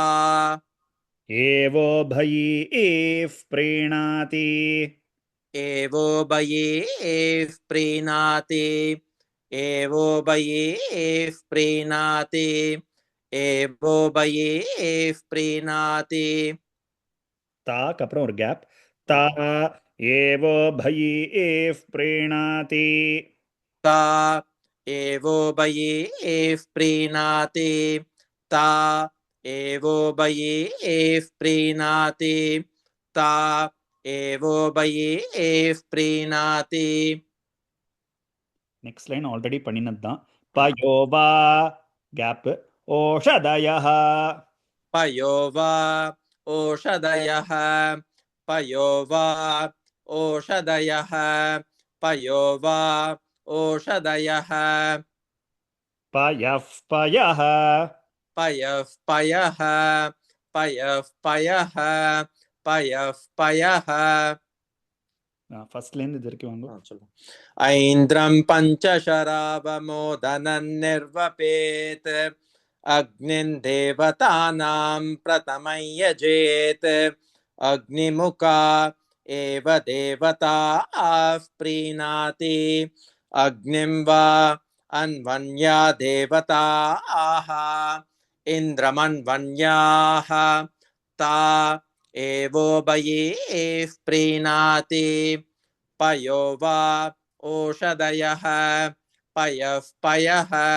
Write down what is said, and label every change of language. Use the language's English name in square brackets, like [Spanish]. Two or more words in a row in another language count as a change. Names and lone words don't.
[Sanskrit] एवो भयीः प्रीणाति एवो बयेः प्रीणाति एवो बयेः प्रीणाति एवो बयेः प्रीणाति [Tamil] தாக்கு அப்புறம் ஒரு கேப். [Sanskrit] ता एवो भयीः प्रीणाति ता एवो बयेः प्रीणाति ता एवो बयेः प्रीणाति ता एवो बयेः प्रीणाति [English] next line already [Tamil] பண்ணினது தான். [Sanskrit] पयो वा கேப் ओषधयः पयो वा ओषधयः पयो वा ओषधयः पयो वा ओषधयः पयः पयः पयः पयः पयः पयः पयः पयः [Tamil] ஃபர்ஸ்ட்ல இருந்து இது வரைக்கும் வாங்க. [Sanskrit] ऐन्द्रं पञ्चशरावमोदनं निर्वपेत् अग्निं देवतानां प्रथमं यजेत् अग्निमुखा एव देवता प्रीणाति अग्निं वा अन्वन्या देवता आह इन्द्रमन्वन्याः ता एवो बयेः प्रीणाति पयो वा ओषधयः पयः पयः